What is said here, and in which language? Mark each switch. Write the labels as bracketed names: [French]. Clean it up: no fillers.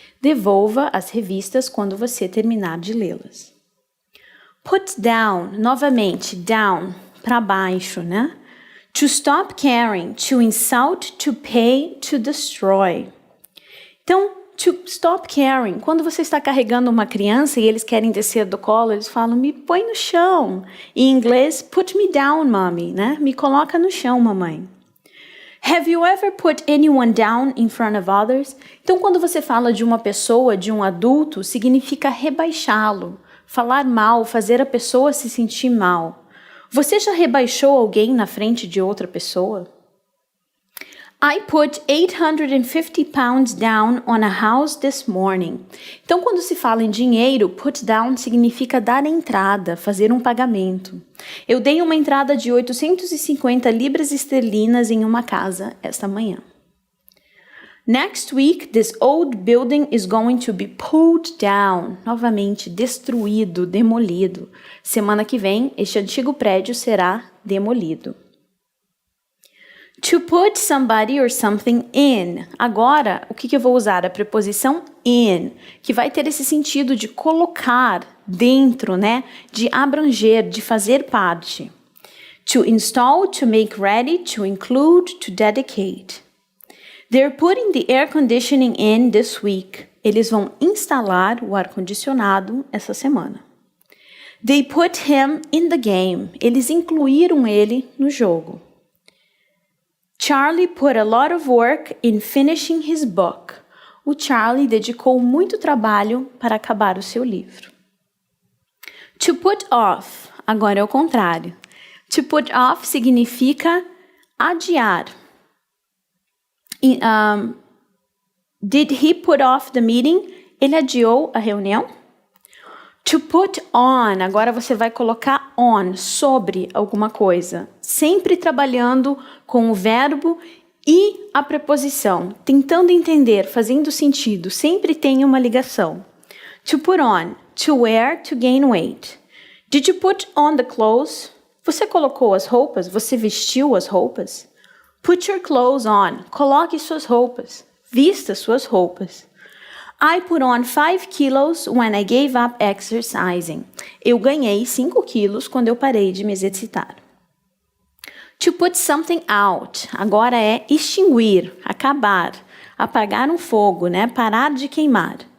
[Portuguese] Devolva as revistas quando você terminar de lê-las. Put down, novamente, down, para baixo, né? [English] To stop caring, to insult, to pay, to destroy. [Portuguese] Então, to stop caring, quando você está carregando uma criança e eles querem descer do colo, eles falam, me põe no chão. Em inglês, [English] put me down, mommy, [Portuguese] né? Me coloca no chão, mamãe. [English] Have you ever put anyone down in front of others? [Portuguese] Então, quando você fala de uma pessoa, de um adulto, significa rebaixá-lo. Falar mal, fazer a pessoa se sentir mal. Você já rebaixou alguém na frente de outra pessoa? [English] I put 850 pounds down on a house this morning. [Portuguese] Então, quando se fala em dinheiro, put down significa dar entrada, fazer um pagamento. Eu dei uma entrada de 850 libras esterlinas em uma casa esta manhã. [English] Next week, this old building is going to be pulled down. [Portuguese] Novamente, destruído, demolido. Semana que vem, este antigo prédio será demolido. [English] To put somebody or something in. [Portuguese] Agora, o que eu vou usar? A preposição in, que vai ter esse sentido de colocar dentro, né? De abranger, de fazer parte. [English] To install, to make ready, to include, to dedicate. They're putting the air conditioning in this week. [Portuguese] Eles vão instalar o ar-condicionado essa semana. [English] They put him in the game. [Portuguese] Eles incluíram ele no jogo. [English] Charlie put a lot of work in finishing his book. [Portuguese] O Charlie dedicou muito trabalho para acabar o seu livro. To put off. Agora é o contrário. To put off significa adiar. [English] Did he put off the meeting? [Portuguese] Ele adiou a reunião? To put on, agora você vai colocar on, sobre alguma coisa. Sempre trabalhando com o verbo e a preposição. Tentando entender, fazendo sentido. Sempre tem uma ligação. [English] To put on, to wear, to gain weight. Did you put on the clothes? [Portuguese] Você colocou as roupas? Você vestiu as roupas? [English] Put your clothes on. [Portuguese] Coloque suas roupas. Vista suas roupas. [English] I put on 5 kilos when I gave up exercising. [Portuguese] Eu ganhei 5 quilos quando eu parei de me exercitar. [English] To put something out. [Portuguese] Agora é extinguir, acabar, apagar um fogo, né? Parar de queimar.